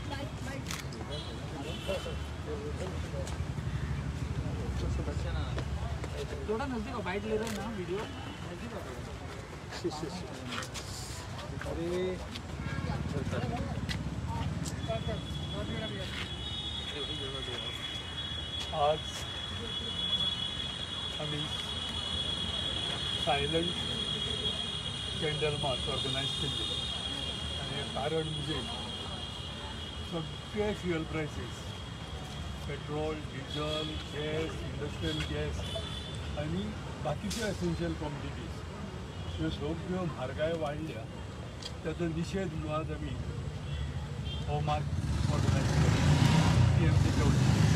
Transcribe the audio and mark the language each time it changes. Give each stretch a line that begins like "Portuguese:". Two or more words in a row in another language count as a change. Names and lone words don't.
Hindi: थोड़ा नजदीक बाइट ले रहे हैं ना वीडियो
Marathi: अरे आज आम्ही
English: silent candle march
Marathi: ऑर्गनाइज केली आणि कारण म्हणजे सगळे
English: fuel prices petrol diesel gas industrial gas
Marathi: आणि बाकीचे
English: essential commodities
Marathi: ह्यो सगळ्यो म्हारगाय वाडल्या त्याचा निषेध म्हणून आज आम्ही हो मार्च ऑर्गनायज केली TMCच्या वतीन